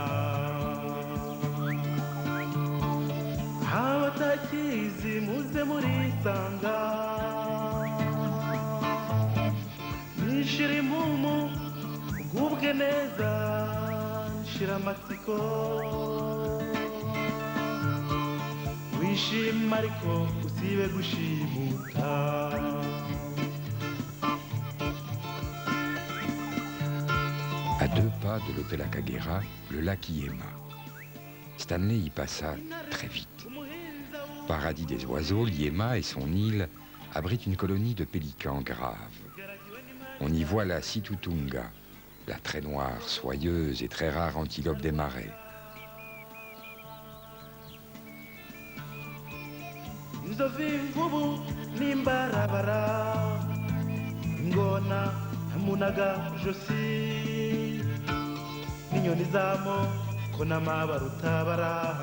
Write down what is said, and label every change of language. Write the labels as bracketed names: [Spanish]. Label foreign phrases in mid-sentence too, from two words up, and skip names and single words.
[Kinyarwanda] abatakizi muze murisanga nishira impumu ugubwe neza nshira amatsiko wishima ariko usibe gushimuta. [French] À 2 pas de l'hôtel Akagera, le lac Ihema. Stanley y passa très vite. Paradis des oiseaux, l'Ihema et son île abritent une colonie de pélicans graves. On y voit la situtunga, la très noire, soyeuse et très rare antilope des marais. [Kinyarwanda] Inzovu, imvubu n'imbarabara, ingona, munaga, josi, n'inyoni z'amoko n'amabara utabara.